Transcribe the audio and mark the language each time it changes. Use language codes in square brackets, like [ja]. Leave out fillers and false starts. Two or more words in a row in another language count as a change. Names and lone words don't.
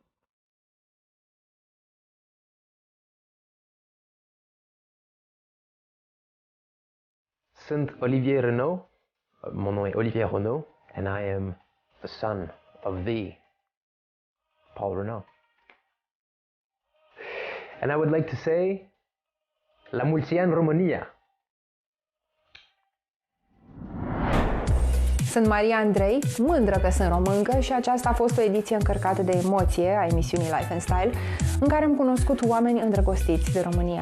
[ro] Sunt Olivier Renaud. [fr] Mon nom est Olivier Renaud, [en] and I am the son of the Paul Renaud. And I would like to say, [ro] la mulți ani România. Sunt Maria Andrei, mândră că sunt româncă și aceasta a fost o ediție încărcată de emoție a emisiunii Life and Style, în care am cunoscut oameni îndrăgostiți de România.